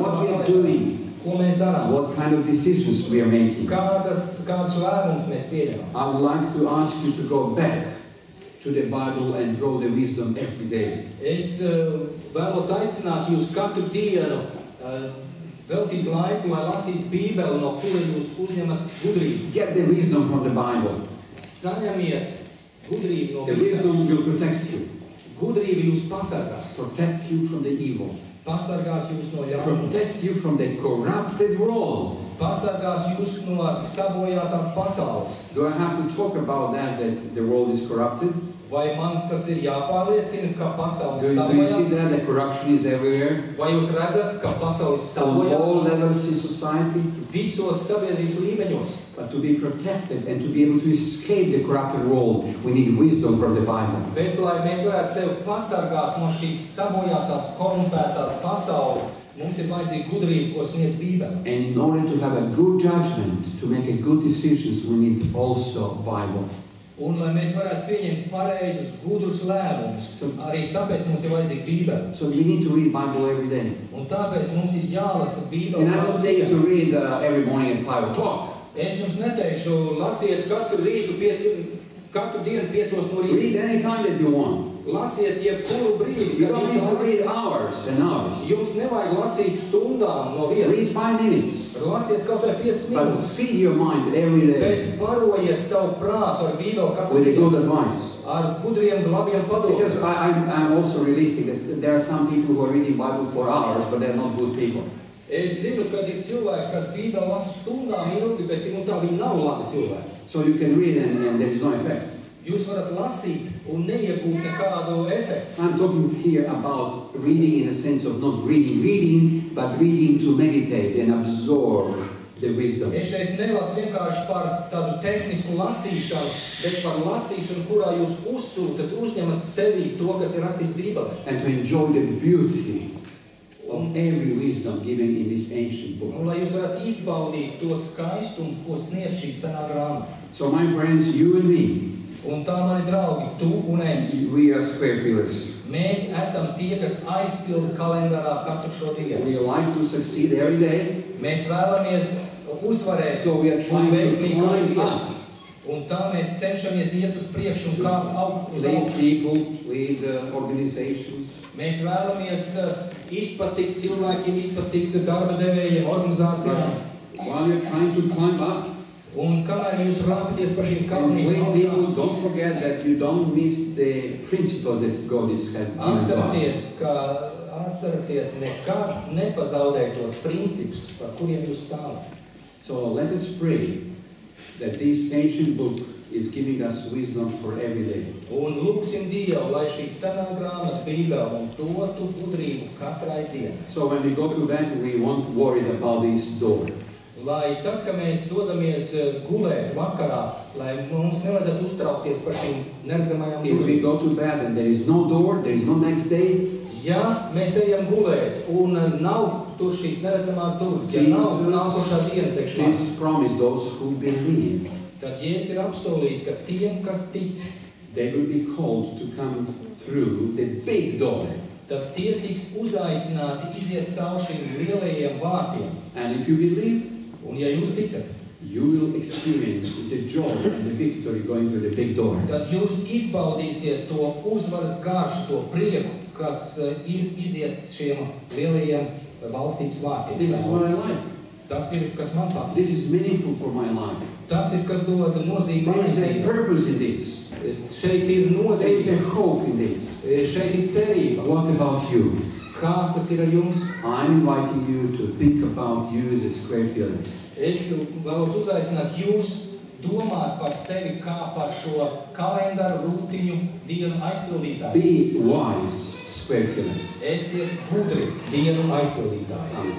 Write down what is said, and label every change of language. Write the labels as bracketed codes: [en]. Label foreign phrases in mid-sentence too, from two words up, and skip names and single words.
[en] what we are [lv] savā [en] doing, [lv] ko mēs darām, [en] what kind of decisions we are making. [lv] kādus lēmumus mēs pieņemam. [en] I would like to ask you to go back to the Bible and draw the wisdom every day. [lv] Es vēlos aicināt jūs katru dienu veltīt laiku, lai lasītu Bībeli, no kura jūs uzņemat gudrību. [en] Get the wisdom from the Bible. [lv] Saņemiet gudrību no [en] The wisdom [lv] Bībeles. [en] will protect you. [lv] Gudrība jūs pasargās. [en] Protect you from the evil. [lv] Pasargās jūs no ļaunuma. [en] Protect you from the corrupted world. [lv] Pasargās jūs no sabojātās pasaules. [en] Do I have to talk about that the world is corrupted? [lv] Vai man tas ir jāpārliecina, ka pasaule [en] Do you see [lv] sabojā? [en] that the corruption is everywhere? [lv] Vai jūs redzat, ka pasaule [en] On all [lv] sabojā [en] levels in society? [lv] visos sabiedrības līmeņos? [en] But to be protected and to be able to escape the corrupted world, we need wisdom from the Bible. [lv] Bet, lai mēs varētu sevi pasargāt no šīs sabojātās, korumpētās pasaules, mums ir vajadzīga gudrība, ko sniedz Bībele. [en] And in order to have a good judgment, to make a good decisions, we need also Bible. [lv] Un, lai mēs varētu pieņemt pareizus, gudrus lēmumus, arī tāpēc mums ir vajadzīga Bībele. [en] So we need to read Bible every day. [lv] Un tāpēc mums ir jālasa Bībele. [en] And I don't say to read every morning at 5 o'clock. [lv] Es jums neteikšu, lasiet katru dienu 5 no rīta. [en] Read any time that you want. [lv] Lasiet jebkuru brīdi, [en] You [lv] kad [en] don't [lv] jums [en] need to [lv] vajag. [en] read hours and hours. [lv] Jums nevajag lasīt stundām no [en] Read [lv] vietas. [en] 5 minutes. [lv] Lasiet kaut vai 5 [en] But [lv] minūtes. [en] feed your mind every day [lv] Bet barojiet savu prātu ar Bībeli katru [en] with a [lv] dienu. [en] good advice. [lv] Ar gudriem, labiem [en] Because [lv] padomiem. [en] I'm also realistic that there are some people who are reading Bible for hours, but they're not good people. [lv] Es zinu, ka ir cilvēki, kas Bībeli lasa stundām ilgi, bet tā viņi nav labi cilvēki. [en] So you can read and there is no effect. [lv] Jūs varat lasīt un neiegūt nekādu efektu. [en] I'm talking here about reading in the sense of not reading, but reading to meditate and absorb the wisdom. [lv] Es šeit nelasu vienkārši par tādu tehnisku lasīšanu, bet par lasīšanu, kurā jūs uzņemat sevī to, kas ir rakstīts Bībelē. [en] And to enjoy the beauty of every wisdom given in this ancient book. [lv] Un lai jūs varat izbaudīt to skaistumu, ko sniedz šī senā grāmata. [en] So my friends, you and me, [lv] Un tā, mani draugi, tu un es, [en] we are square fillers. [lv] mēs esam tie, kas aizpilda kalendārā katru šo dienu. [en] We like to succeed every day, [lv] Mēs vēlamies uzvarēt [en] so we are trying [lv] un [en] to [lv] veiksmīgi katru [en] climb [lv] dienu. [en] up. [lv] Un tā mēs cenšamies iet uz priekšu un kāpt uz [en] Lead [lv] augšu. [en] people, lead organizations. [lv] Mēs vēlamies izpatikt cilvēkiem, izpatikt darba devējiem, organizācijām. [en] While you're trying to climb up, [lv] Un kamēr jūs rāpaties pa šīm [en] and [lv] kalniem [en] lead [lv] augšā, [en] people, don't forget that you don't miss the principles that God has had given us. [lv] atcerieties, nekad nepazaudēt tos principus, par kuriem jūs stāvat. [en] So let us pray that this ancient book is giving us wisdom for every day. [lv] Un lūksim Dievu, lai šī senā grāmata Bībele mums dotu gudrību katrai dienai. [en] So when we go to bed, we won't worry about this door. [lv] Lai tad, kad mēs dodamies gulēt vakarā, lai mums nevajadzētu uztraukties par šīm neredzamajām [en] If we [lv] durvīm. [en] go to bed and there is no door, there is no next day, [lv] Ja mēs ejam gulēt un nav tur šīs neredzamās durvis, ja nav nākošā diena priekš mums, [en] Jesus promised those who believe, [lv] tad Jēzus ir apsolījis, ka tiem, kas tic, [en] they will be called to come through the big door. [lv] tad tie tiks uzaicināti iziet cauri šīm lielajiem vārtiem. [en] And if you believe, [lv] Un ja jūs ticat, [en] you will experience the joy and the victory going through the big door. [lv] tad jūs izbaudīsiet to uzvaras garšu, to prieku, kas ir iziet šiem lielajiem valstības vārtiem. [en] This is what I like. [lv] Tas ir, kas man patīk. [en] This is meaningful for my life. [lv] Tas ir, kas dod nozīmi [en] There [lv] manai [en] is a [lv] dzīvei. [en] purpose in this. [lv] Šeit ir [en] There is a [lv] nozīme, [en] hope in this. [lv] šeit ir cerība. [en] What about you? [lv] Kā tas ir ar jums? [en] I'm inviting you to think about you as a square feelers. [lv] Es vēlos uzaicināt jūs domāt par sevi kā par šo kalendāru rūtiņu dienu aizpildītāju. [en] Be wise, square feeler. [lv] Esiet gudri dienu aizpildītāji. [en] Amen.